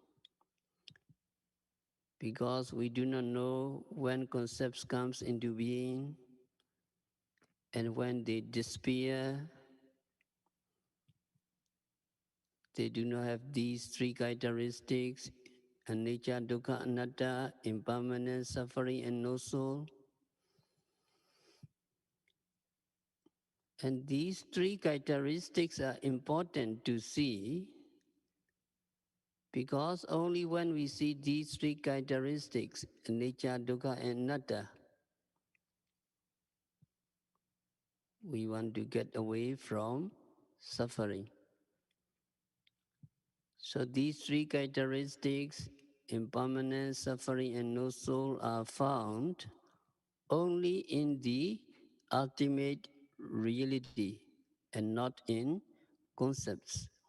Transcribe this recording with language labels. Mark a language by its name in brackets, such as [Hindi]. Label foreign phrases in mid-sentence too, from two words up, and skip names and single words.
[English] Because we do not know when concepts comes into being and when they disappear, they do not have these three characteristics, [Pali] anicca, dukkha, anatta, [English] impermanence, suffering, and no soul. And these three characteristics are important to see because only when we see these three characteristics, [Pali] anicca, dukkha, and anatta, [English] we want to get away from suffering. So these three characteristics, impermanence, suffering, and no soul, are found only in the ultimate reality and not in concepts.